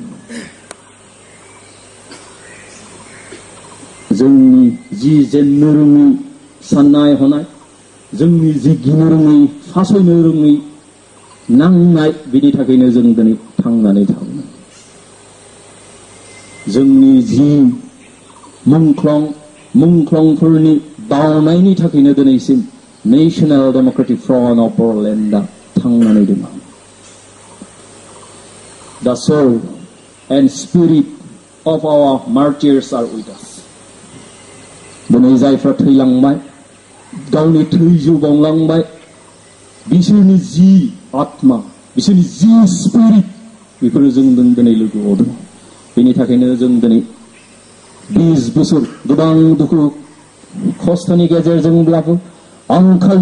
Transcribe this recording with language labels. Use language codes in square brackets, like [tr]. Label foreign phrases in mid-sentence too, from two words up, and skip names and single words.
[brx] जोंनि जि जेननो रोङै साननाय हनाय जोंनि जि गिनो रोङै फासयनो रोङै नांनाय बिनि थाखायनो जों दिनै थांनानै थाबोबाय जोंनि जि मुंख्लंफोरनि बावनायनि थाखायनो दिनैसिम नेशनेल डेमोक्रेटिक फ्रन्ट अफ बर'लेण्डआ थांनानै दङ [en] The soul and spirit of our martyrs are with us. [brx] दिनै जायफ्रा थैलांबाय गावनि थैजिउ बावलांबाय बिसोरनि जि आत्मा बिसोरनि जि स्पिरिट बेफोरो जों दिनै लोगोआव दङ बेनि थाखायनो जों दिनै 20 बोसोर गोबां दुखु खस्थ'नि गेजेरजोंब्लाबो आंखालनि